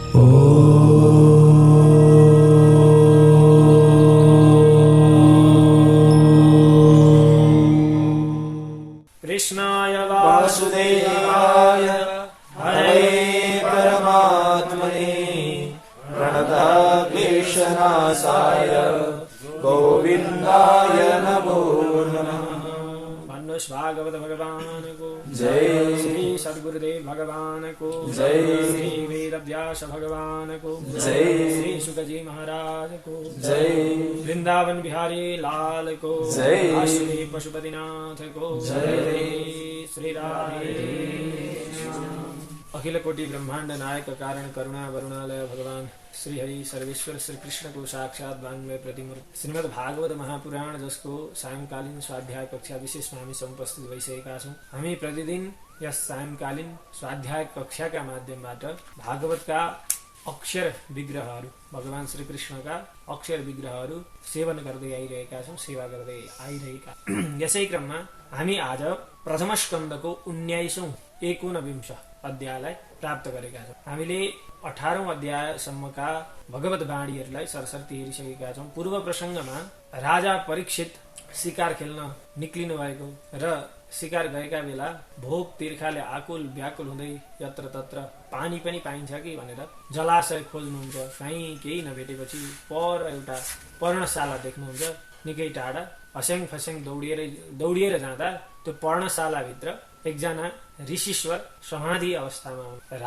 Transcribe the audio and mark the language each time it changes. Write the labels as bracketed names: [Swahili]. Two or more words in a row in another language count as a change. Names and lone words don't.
[Sanskrit] कृष्णाय वासुदेवाय हरे परमात्मने प्रणतक्लेशनाशाय गोविन्दाय नमो नमः। [Hindi] भागवत भगवान को जय, श्री सद्गुरुदेव भगवान को जय, श्री वेद व्यास भगवान को जय, श्री सुखजी महाराज को जय, वृंदावन बिहारी लाल को जय, श्री पशुपतिनाथ को जय, श्री राधे। [Nepali] अखिल कोटि ब्रह्मांड नायक कारण करुणा वरुणालय भगवान श्री हरि सर्वेश्वर श्री कृष्ण को साक्षात वाङ्मय प्रतिमूर्ति श्रीमद् भागवत महापुराण जसको सायंकालीन स्वाध्याय कक्षा विशेषमा हामी उपस्थित भइसकेका छौं। हामी प्रतिदिन यस सायंकालीन स्वाध्याय कक्षाका माध्यमबाट भागवतका अक्षर विग्रहहरू भगवान श्री कृष्णका अक्षर विग्रहहरू सेवन गर्दै आइरहेका छौं, सेवा गर्दै आइरहेका। यसै क्रममा हामी आज प्रथम स्कन्धको 19 अध्यायलाई प्राप्त गरेका छौं। हामीले 18औं अध्यायसम्मका भगवत वाणीहरूलाई सरसर्ती हेरिसकेका छौं। पूर्व प्रसंगमा राजा परीक्षित शिकार खेल्न निक्लिनु भएको र शिकार गएका बेला भोक तिर्खाले आकुल व्याकुल हुँदै यत्र तत्र पानी पनि पाइन्छ कि भनेर जलाशय खोज्नुहुन्छ। कहीँ केही नभेटेपछि पर एउटा पर्णशाला देख्नुहुन्छ निकै टाढा। हस्याङ फस्याङ दौडिएर जाँदा त्यो पर्णशालाभित्र एकजना ऋषिश्वर समाधि अवस्थामा हुन्।